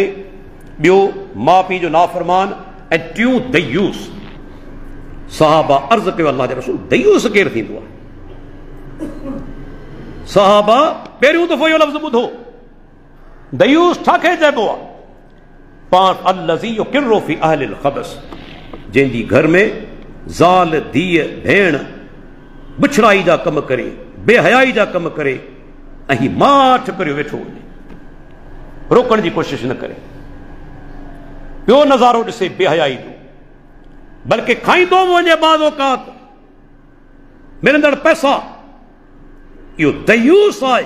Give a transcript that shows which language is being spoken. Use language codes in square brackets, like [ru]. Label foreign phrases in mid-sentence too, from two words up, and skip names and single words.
[sd] ॿियो माउ पीउ जो नाफ़रमान। ऐं टियों दयूस, सहाबा अर्ज़ कयो अल्लाह जे रसूल दयूस केरु थींदो आहे? सहाबा पहिरियों दफ़ो इहो लफ़्ज़ ॿुधो, दयूस छाखे चइबो आहे? [ar] पाण الذي يقر في أهله الخبث, [sd] जंहिंजी घर में ज़ाल धीअ भेण बुछड़ाई जा कम करे, बेहयाई जा कम करे ऐं माठ करे वेठो वञे, रोकण जी कोशिश न करे, ॿियो नज़ारो ॾिसे बेहयाई जो, बल्कि खाईंदो वञे बाज़ औक़ात मिलंदड़ पैसा, इहो दयूस आहे।